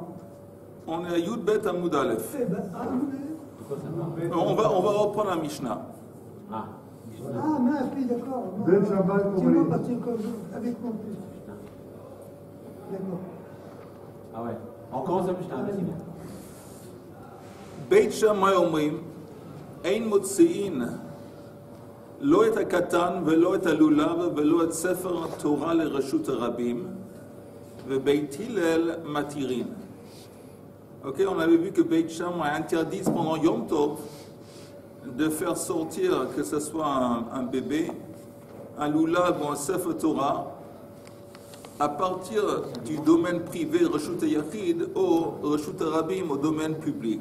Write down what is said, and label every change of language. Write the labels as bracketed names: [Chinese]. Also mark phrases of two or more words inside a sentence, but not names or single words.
[French] On est à [Hebrew] יוד בית עמוד אלף. [French] Eh ben, On va reprendre la Mishnah. ah, mince, oui, d'accord. Ben Shabbat, C'est comment moi il- parce que avec mon plus. D'accord. Ah ouais. On commence la Mishnah, vas-y bien. [Hebrew] בית שמאי אומרים, אין מוציאין לא את הקטן ולא את הלולב ולא את ספר התורה לרשות הרבים, ובית הלל מתירין. [French] Ok, on avait vu que Beit Shammai interdit pendant [Hebrew] יום טוב [French] de faire sortir, que ce soit un bébé, un lulav ou un [Hebrew] ספר תורה, [French] à partir du domaine privé [Hebrew] רשות יחיד [French] au [Hebrew] רשות רבים, [French] au domaine public.